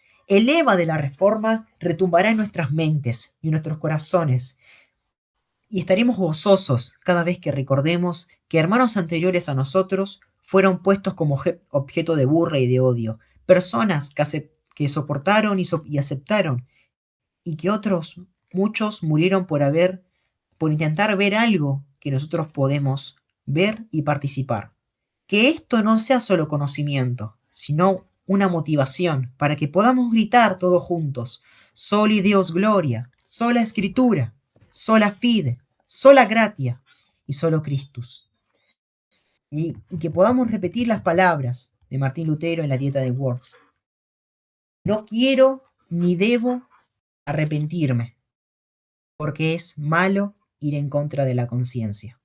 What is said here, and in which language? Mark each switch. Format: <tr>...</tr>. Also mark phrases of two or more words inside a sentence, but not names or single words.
<es>El Eva de la Reforma retumbará en nuestras mentes y en nuestros corazones, y estaremos gozosos cada vez que recordemos que hermanos anteriores a nosotros fueron puestos como objeto de burla y de odio, personas que soportaron y aceptaron, y que otros, muchos, murieron por intentar ver algo que nosotros podemos ver y participar. Que esto no sea solo conocimiento, sino una motivación para que podamos gritar todos juntos:</es> <la>Soli Deus Gloria, sola Escritura, sola Fide, sola Gratia y solo Christus.</la> <es>Y que podamos repetir las palabras de Martín Lutero en la Dieta de Worms. No quiero ni debo arrepentirme, porque es malo ir en contra de la conciencia.</es>